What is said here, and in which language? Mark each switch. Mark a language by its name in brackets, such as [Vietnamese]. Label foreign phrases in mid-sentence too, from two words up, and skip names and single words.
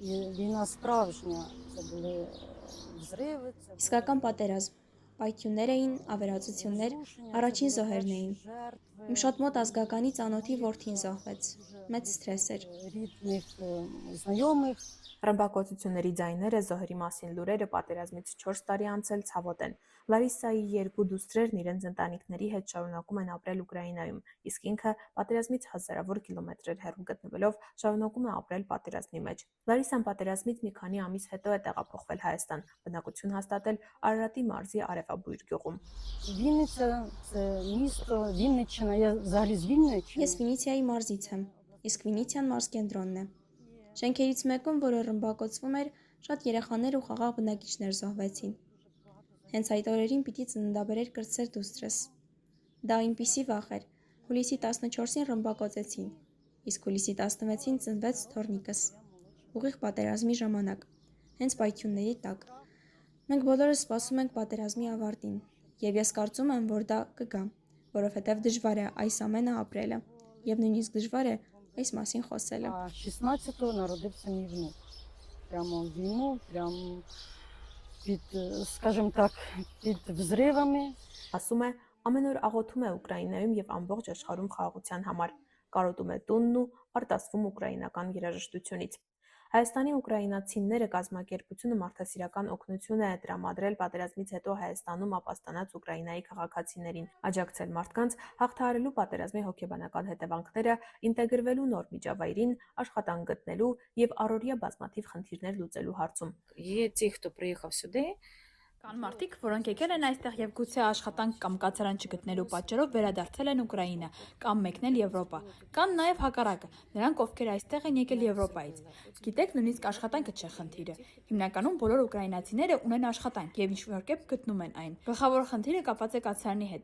[Ukrainian] Війна справжня, це були взриви, це [Armenian] Իսկական պատերազմ, պայթյուններ էին, ավերածություններ, առաջին զոհերն էին։ Իմ շատ մոտ ազգականի ծանոթի որդին զոհվեց։ Մեծ սթրես էր։ [Ukrainian] рідних, знайомих. [Armenian] Ռմբակոծությունների ձայները, զոհերի մասին լուրերը պատերազմից 4 տարի անցել ցավոտ են։ Լարիսայի երկու դուստրերն իրենց ընտանիքների հետ շարունակում են ապրել Ուկրաինայում, իսկ ինքը պատերազմից հազարավոր կիլոմետրեր հեռու գտնվելով շարունակում է ապրել պատերազմի մեջ։ Լարիսան պատերազմից մի քանի ամիս հետո է տեղափոխվել Հայաստան, բնակություն հաստատել Արարատի մարզի Արևաբույր գյուղում։ [Ukrainian] Вінниця – це місто, Вінниччина, я взагалі з Вінниччини. [Armenian] Ես Վինիցիայի մարզից եմ, իսկ Վինիցիան մարզկենտրոնն է։ Շենքերից մեկում, որը ռմբակոծվում էր, շատ երեխաներ ու խաղաղ բնակիչներ զոհվեցին։ Հենց այդ օրերին պիտի ծննդաբերեր կրտսեր դուստրս։ Դա այնպիսի վախ էր։ Հուլիսի 14-ին ռմբակոծեցին, իսկ հուլիսի 16-ին ծնվեց թոռնիկս։ Ուղիղ պատերազմի ժամանակ, հենց պայթյունների տակ։ Մենք բոլորս սպասում ենք պատերազմի ավարտին, եւ ես կարծում եմ, որ դա կգա, որովհետեւ դժվար է այս ամենը ապրելը, եւ նույնիսկ դժվար է այս մասին խոսելը։ [Ukrainian] А 16-го народився мій внук. Прямо в війну, прямо під, скажімо так, під взривами. [Armenian] Ասում է, ամեն օր աղոթում է Ուկրաինայում եւ ամբողջ աշխարհում խաղաղության համար, կարոտում է տունն ու արտասվում ուկրաինական երաժշտությունից։ Հայաստանի ուկրաինացիները կազմակերպությունը մարդասիրական օգնություն է տրամադրել պատերազմից հետո Հայաստանում ապաստանած Ուկրաինայի քաղաքացիներին, աջակցել մարդկանց հաղթահարելու պատերազմի հոգեբանական հետևանքները, ինտեգրվելու նոր միջավայրին, աշխատանք գտնելու եւ առօրյա բազմաթիվ խնդիրներ լուծելու հարցում։ [Ukrainian] Є ті, хто приїхав сюди. [Armenian] Կան մարդիկ, որոնք եկել են այստեղ եւ գուցե աշխատանք կամ կացարան չգտնելու պատճառով վերադարձել են Ուկրաինա կամ մեկնել Եվրոպա։ Կան նաեւ հակառակը, նրանք ովքեր այստեղ են եկել Եվրոպայից։ Գիտեք, նույնիսկ աշխատանքը չէ խնդիրը։ Հիմնականում բոլոր ուկրաինացիները ունեն աշխատանք եւ ինչ-որ կերպ գտնում են այն։ Գլխավոր խնդիրը կապված է կացարանի հետ,